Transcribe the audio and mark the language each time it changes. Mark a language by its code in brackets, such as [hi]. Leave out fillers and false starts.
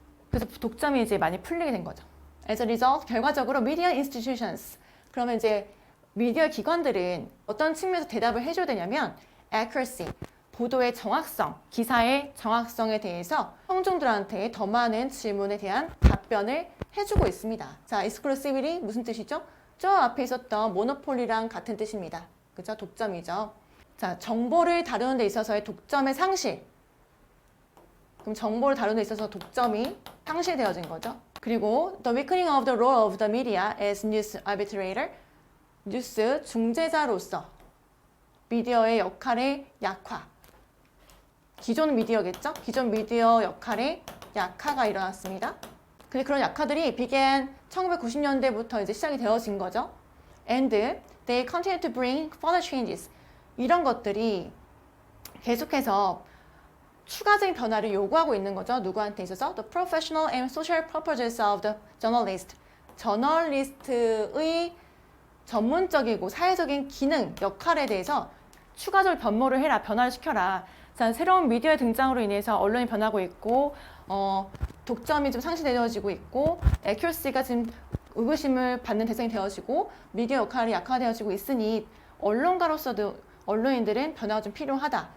[ko] 그래서 독점이 이제 많이 풀리게 된 거죠. [en] As a result, [ko] 결과적으로 media institutions, 그러면 이제 미디어 기관들은 어떤 측면에서 대답을 해줘야 되냐면 accuracy, 보도의 정확성, 기사의 정확성에 대해서 청중들한테 더 많은 질문에 대한 답변을 해주고 있습니다. 자, exclusivity 무슨 뜻이죠? 저 앞에 있었던 모노폴리랑 같은 뜻입니다. 그죠? 독점이죠. 자, 정보를 다루는 데 있어서의 독점의 상실. 그럼 정보를 다루는 데 있어서 독점이 상실되어진 거죠. 그리고 [en] the weakening of the role of the media as news arbitrator, [ko] 뉴스 중재자로서 미디어의 역할의 약화. 기존 미디어겠죠? 기존 미디어 역할의 약화가 일어났습니다. 근데 그런 약화들이 began 1990년대부터 이제 시작이 되어진 거죠. [en] And they continue to bring further changes. [ko] 이런 것들이 계속해서 추가적인 변화를 요구하고 있는 거죠. 누구한테 있어서? [en] The professional and social purposes of the journalist. [ko] 저널리스트의 전문적이고 사회적인 기능, 역할에 대해서 추가적으로 변모를 해라, 변화를 시켜라. 자, 새로운 미디어의 등장으로 인해서 언론이 변하고 있고 독점이 좀 상실되어지고 있고 accuracy가 지금 의구심을 받는 대상이 되어지고 미디어 역할이 약화되어지고 있으니 언론가로서도 언론인들은 변화가 좀 필요하다.